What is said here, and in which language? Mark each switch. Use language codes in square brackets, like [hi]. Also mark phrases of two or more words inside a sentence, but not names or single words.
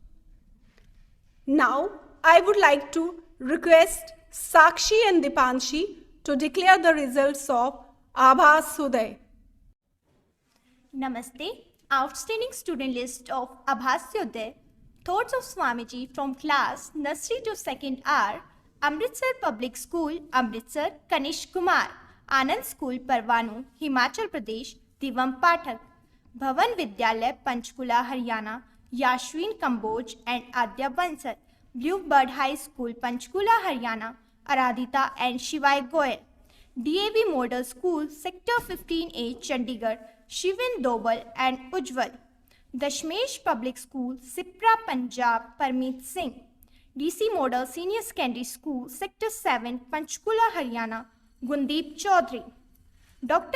[en] Now, I would like to request Sakshi and Dipanshi to declare the results of Abhasuday. Namaste. Outstanding student list of Abhasuday. Thoughts of Swamiji from class nursery to 2nd are Amritsar Public School, Amritsar, Kanish Kumar, Anand School, Parwanu, Himachal Pradesh, Divam Pathak, Bhavan Vidyalaya, Panchkula, Haryana, Yashwin Kamboj and Adya Bansal, Bluebird High School, Panchkula, Haryana, Aradhita and Shivai Goyal, DAV Model School, Sector 15A, Chandigarh, Shivin Dobal and Ujjwal, Dashmesh Public School, Sipra, Punjab, Parmeet Singh, DC Model Senior Secondary School, Sector 7, Panchkula, Haryana, Gundeep Chaudhary, Dr.